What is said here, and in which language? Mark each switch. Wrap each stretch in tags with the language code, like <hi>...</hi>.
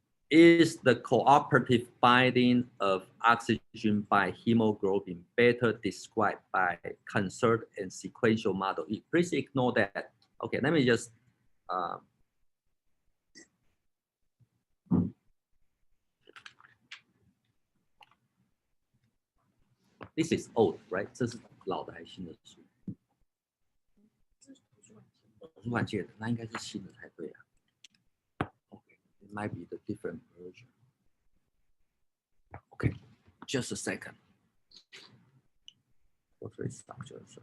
<en>Is the cooperative binding of oxygen by hemoglobin better described by concert and sequential model? Please ignore that. Okay, let me just this is old, right?</en> <zh>这是老的还是新的书？图书馆借的，那应该是新的才对啊。</zh> <en>Okay, it might be the different version. Okay, just a second. Portrait structure.</en>